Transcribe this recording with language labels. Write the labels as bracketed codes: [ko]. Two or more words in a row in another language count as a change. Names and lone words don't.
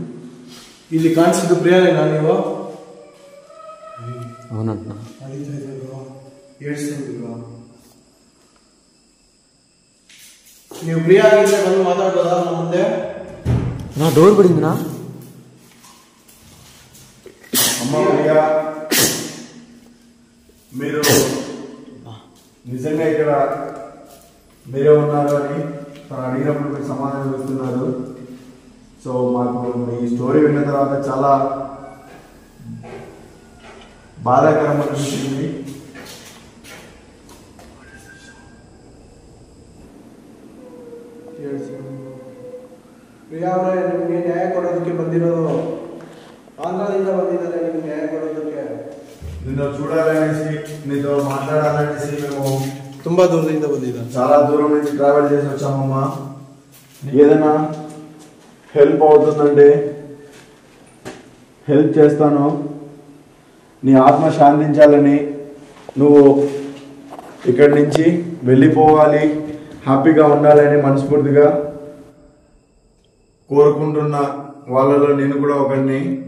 [te] ఇది కాన్సెప్ట్ ప్రియానేనా నీవో? అవునంటున్నా. ఏడుస్తుంది బ్రో. [kn] ನೀವು ಪ್ರಿಯಾ ಆಗಿದ್ರೆ ಬಂದು ಮಾತಾಡ್ಬೋದಾ ನಮ್ಮ ಮುಂದೆ? [te] నా డోర్ పడిందినా? అమ్మ ప్రియా, మీరు నిజంగా ఇక్కడ మీరే ఉన్నారు అని తను అడిగినప్పుడు మీరు సమాధానం ఇస్తున్నారు. సో మాకు ఈ స్టోరీ విన్న తర్వాత చాలా బాధాకరం అనిపించింది. [kn] ಪ್ರಿಯಾ ಅವರೇ, ನಿಮಗೆ ನ್ಯಾಯ ಕೊಡೋದಕ್ಕೆ ಬಂದಿರೋದು. ಆಂಧ್ರದಿಂದ ಬಂದಿದ್ದಾರೆ ನಿಮ್ಗೆ ನ್ಯಾಯ ಕೊಡೋದಕ್ಕೆ. [te] నిన్ను చూడాలనేసి నీతో మాట్లాడాలనేసి మేము [kn] ತುಂಬಾ దూరದಿಂದ ಬಂದಿದ್ದಾರೆ. [te] చాలా దూరం నుంచి ట్రావెల్ చేసి వచ్చామమ్మా. ఏదైనా హెల్ప్ అవుతుందంటే హెల్ప్ చేస్తాను. నీ ఆత్మ శాంతించాలని, నువ్వు ఇక్కడి నుంచి వెళ్ళిపోవాలి, హ్యాపీగా ఉండాలని మనస్ఫూర్తిగా కోరుకుంటున్న వాళ్ళలో నేను కూడా ఒకరిని.